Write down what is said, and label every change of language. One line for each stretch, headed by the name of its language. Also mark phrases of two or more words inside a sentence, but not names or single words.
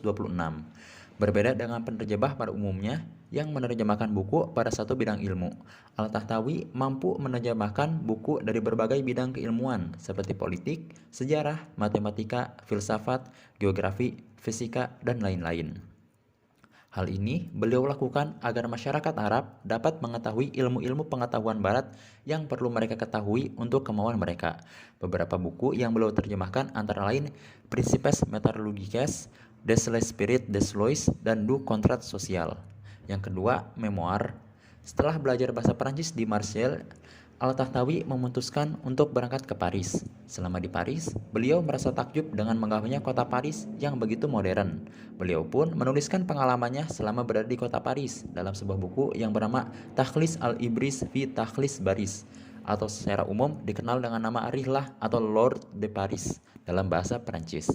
Indonesian: Berbeda dengan penerjemah pada umumnya yang menerjemahkan buku pada satu bidang ilmu, Al-Tahtawi mampu menerjemahkan buku dari berbagai bidang keilmuan seperti politik, sejarah, matematika, filsafat, geografi, fisika, dan lain-lain. Hal ini beliau lakukan agar masyarakat Arab dapat mengetahui ilmu-ilmu pengetahuan barat yang perlu mereka ketahui untuk kemauan mereka. Beberapa buku yang beliau terjemahkan antara lain Principes Metallurgiques, Des l'Esprit des Lois, dan Du Contrat Social. Yang kedua, memoir. Setelah belajar bahasa Perancis di Marseille, Al-Tahtawi memutuskan untuk berangkat ke Paris. Selama di Paris, beliau merasa takjub dengan megahnya kota Paris yang begitu modern. Beliau pun menuliskan pengalamannya selama berada di kota Paris dalam sebuah buku yang bernama Takhlis al-Ibris fi Takhlis Baris, atau secara umum dikenal dengan nama Rihlah atau Lord de Paris dalam bahasa Perancis.